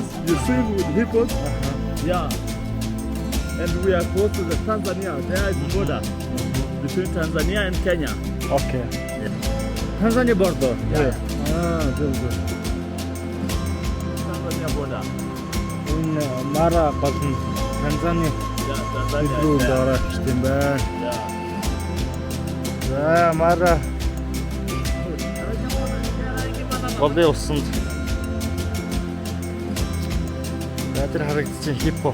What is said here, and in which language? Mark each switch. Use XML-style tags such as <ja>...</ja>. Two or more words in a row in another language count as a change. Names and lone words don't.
<en>You swim with hippos. Yeah. And we are close to the Tanzania. There is border between Tanzania and Kenya. Okay. Tanzania border. Yeah. Ah, good, good. Tanzania border.</en> <mn>Энэ Мара гол нь Танзаны</mn> <en>Yeah, Tanzania.</en> <mn>руу</mn> <en>is there.</en> <mn>орох юм байна.</mn> <en>Yeah.</en> <mn>За Мара голын усанд надад харагдчих хипо.</mn>